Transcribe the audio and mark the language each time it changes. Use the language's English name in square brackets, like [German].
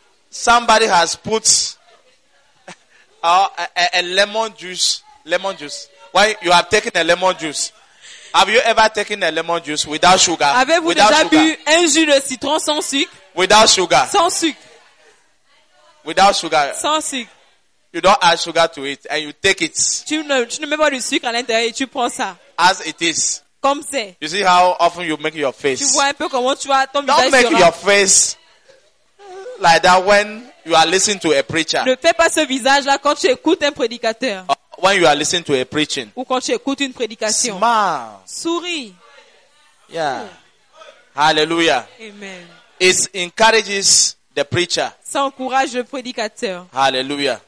[English] Somebody has put a lemon juice. Lemon juice. Why you have taken a lemon juice? Have you ever taken a lemon juice without sugar? [French] Avez-vous [English] without [French] déjà sugar? Bu un jus de citron sans sucre? [English] Without sugar. [French] Sans sucre. [English] Without sugar. [French] Sans sucre. [English] You don't add sugar to it and you take it. [French] Tu ne mets pas du sucre à l'intérieur et tu prends ça. [English] As it is. [French] Comme c'est. [English] You see how often you make your face. [French] Tu vois un peu comment tu as ton visage. [English] Don't make your face like that when you are listening to a preacher. [French] Ne fais pas ce visage là quand tu écoutes un prédicateur. [English] When you are listening to a preaching. [French] Ou quand tu écoutes une prédication. [English] Smile. [French] Souris. Yeah. Hallelujah. Amen. [English] It encourages the preacher. [French] Ça encourage le prédicateur. Hallelujah.